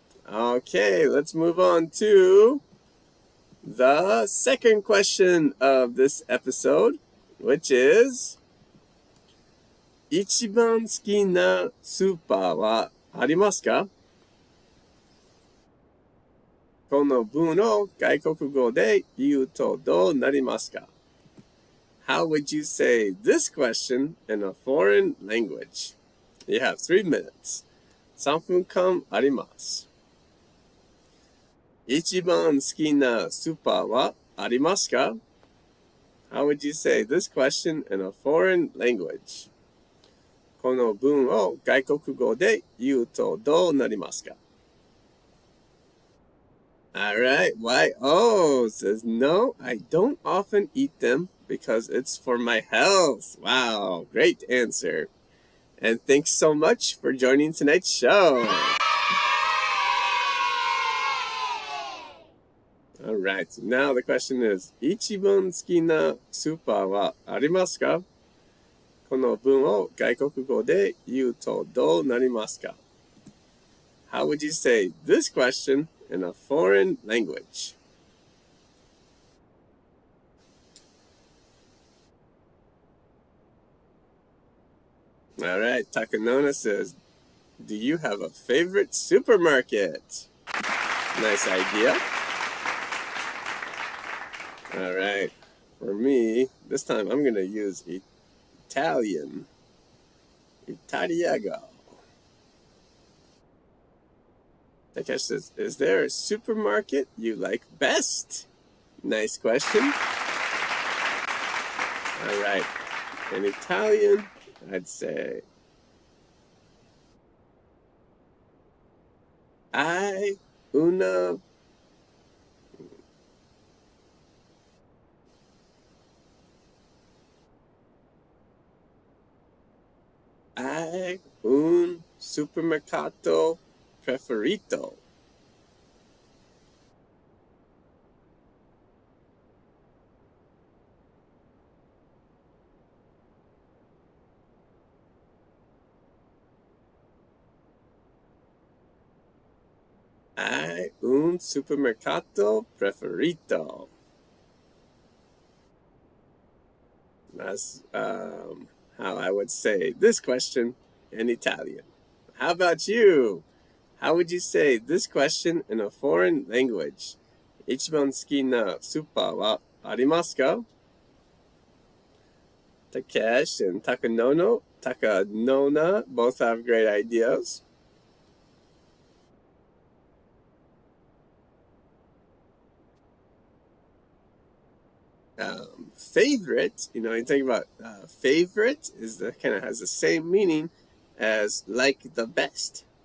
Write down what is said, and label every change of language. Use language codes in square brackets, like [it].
[en] Okay, let's move on to the second question of this episode, which is, [ja] 一番好きなスーパーはありますか? この文を外国語で言うとどうなりますか? [en] How would you say this question in a foreign language? You have 3 minutes. [ja] 3分間あります。一番好きなスーパーはありますか? [en] How would you say this question in a foreign language? [ja] この文を外国語で言うとどうなりますか? [en] Alright, YO says, no, I don't often eat them because it's for my health. Wow, great answer. And thanks so much for joining tonight's show. Alright, so now the question is, [ja] 一番好きなスーパーはありますか? この文を外国語で言うとどうなりますか? [en] How would you say this question in a foreign language? All right, Takanona says, do you have a favorite supermarket? Nice idea. All right, for me, this time I'm going to use Italian. Italiago. Takesh says, is there a supermarket you like best? Nice question. All right, in Italian, I'd say, [it] hai una hai un supermercato preferito. Hai un supermercato preferito. [en] That's how I would say this question in Italian. How about you? How would you say this question in a foreign language? [ja] 一番好きなスーパーはありますか? [en] Takesh and Takanona both have great ideas. Favorite, you think about favorite is the kind of has the same meaning as like the best.